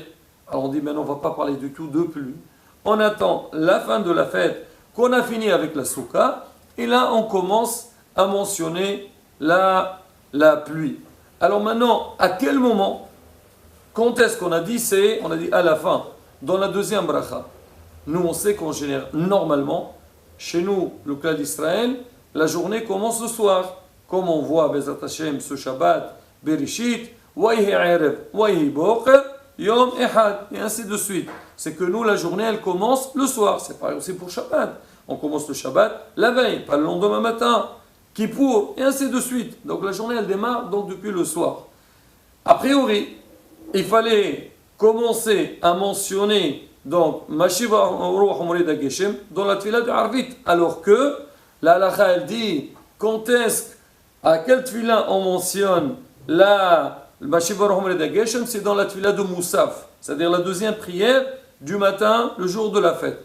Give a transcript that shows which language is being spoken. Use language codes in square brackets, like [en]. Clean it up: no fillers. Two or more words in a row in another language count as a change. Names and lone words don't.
[fr] Alors on dit maintenant on ne va pas parler du tout de pluie. On attend la fin de la fête, qu'on a fini avec la soukha, et là on commence à mentionner la pluie. Alors maintenant, à quel moment, quand est-ce qu'on a dit? On a dit à la fin, dans la deuxième bracha. Nous on sait qu'en général, normalement, chez nous, le clan d'Israël, la journée commence le soir. Comme on voit [he] בעזרת השם [fr] ce Shabbat, Bereshit, [he] ויהי ערב, ויהי בוקר, יום אחד, [fr] et ainsi de suite. C'est que nous, la journée, elle commence le soir. C'est pareil aussi pour Shabbat. On commence le Shabbat la veille, pas le lendemain matin. Kippour, et ainsi de suite. Donc la journée, elle démarre donc depuis le soir. A priori, il fallait commencer à mentionner donc [he] משיב הרוח ומוריד הגשם [fr] dans la tefila de Arvit, alors que la halakha, elle dit quand est-ce, à quelle tefila on mentionne la [he] משיב הרוח ומוריד הגשם, [fr] c'est dans la tefila de Moussaf, c'est-à-dire la deuxième prière du matin, le jour de la fête.